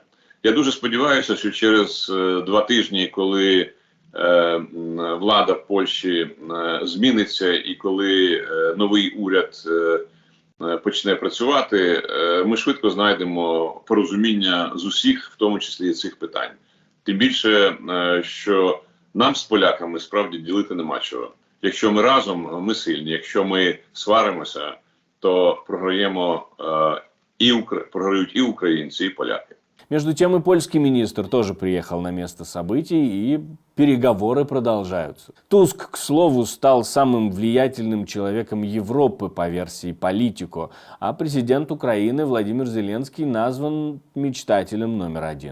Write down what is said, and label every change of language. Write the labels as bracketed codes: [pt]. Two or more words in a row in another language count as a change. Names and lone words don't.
[uk] Я дуже сподіваюся, що через 2 тижні, коли влада в Польщі зміниться і коли новий уряд почне працювати, ми швидко знайдемо порозуміння з усіх, в тому числі і цих питань. Тим більше, що нам з поляками справді ділити нема чого. Якщо ми разом, ми сильні. Якщо ми сваримося, то програють і українці, і поляки. [ru] Между тем и польский министр тоже приехал на место событий, и переговоры продолжаются. Туск, к слову, стал самым влиятельным человеком Европы по версии Политико, а президент Украины Владимир Зеленский назван мечтателем номер 1.